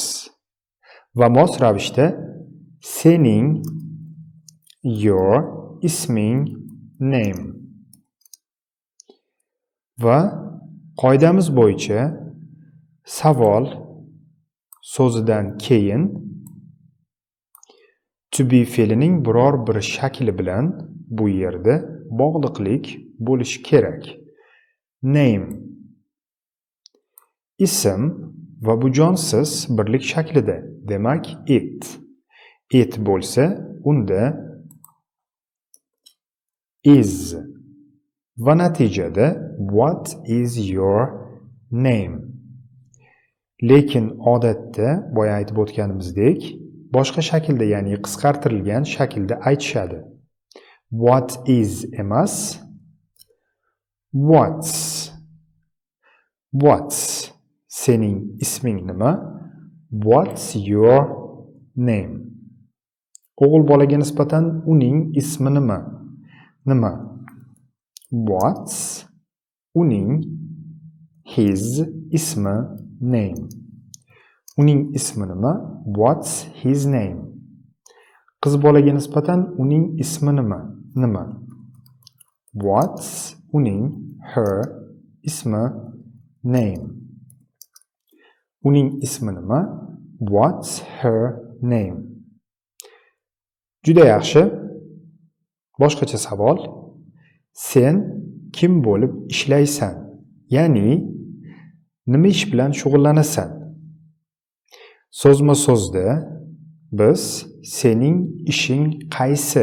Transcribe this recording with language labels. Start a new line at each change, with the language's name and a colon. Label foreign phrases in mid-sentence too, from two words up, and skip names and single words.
Uzbek: Va mos ravishda sening, your, isming, name. Va qoidamiz bo'yicha savol so'zidan keyin to be fe'lining biror bir shakli bilan bu yerda bog'liqlik bo'lishi kerak. name. Ism va bu jonsiz birlik shaklida. Demak, it. It bo'lsa, unda is. Va natijada
English: what is your name?
Uzbek: Lekin odatda boya aytib o'tganimizdek, boshqa shaklda, ya'ni qisqartirilgan shaklda aytishadi.
English: What is emas, what's. What's.
Uzbek: Sening isming nima?
English: What's your name?
Uzbek: O'g'il bolaga nisbatan uning ismi nima? Nima? What's uning, his ismi, name. Uning ismi nima?
English: What's his name?
Uzbek: Qiz bolaga nisbatan uning ismi nima? Nima? What's uning, her ismi, name. Uning ismi nima?
English: What's her name?
Uzbek: Juda yaxshi. Boshqacha savol. Sen kim bo'lib ishlaysan? Ya'ni nima ish bilan shug'ullanasan? So'zma-so'zda biz sening ishing qaysi?